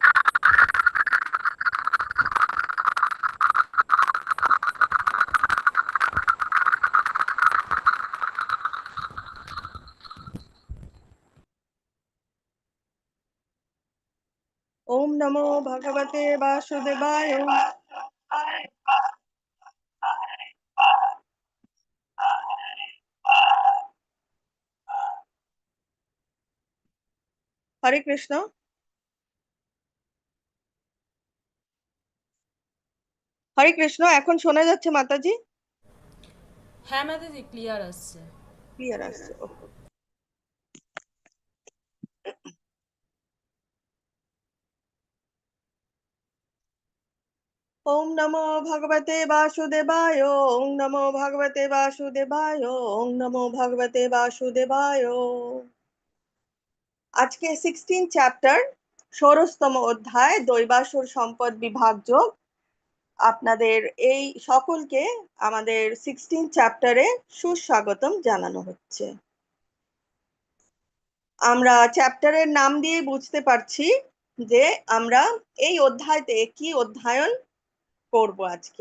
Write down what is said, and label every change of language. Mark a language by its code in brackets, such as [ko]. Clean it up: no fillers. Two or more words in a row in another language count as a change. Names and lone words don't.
[sa] ওম নমো ভগবতে বাসুদেবায়। হরে কৃষ্ণ। [bn] হরে কৃষ্ণ, এখন শোনা যাচ্ছে মাতাজি? হ্যাঁ মাতাজি, ক্লিয়ার আসছে। ক্লিয়ার আসছে, ওকে। [sa] ওম নমো ভগবতে বাসুদেবায়। ওম নমো ভগবতে বাসুদেবায়। ওম নমো ভগবতে বাসুদেবায়। [bn] আজকে 16 চ্যাপ্টার, 16তম অধ্যায়, দৈবাসুর সম্পদ বিভাগ যোগ। আপনাদের এই সকলকে আমাদের 16 চ্যাপ্টারে সুস্বাগতম জানানো হচ্ছে। আমরা চ্যাপ্টারের নাম দিয়ে বুঝতে পারছি যে আমরা এই অধ্যায়তে কি অধ্যয়ন করব আজকে।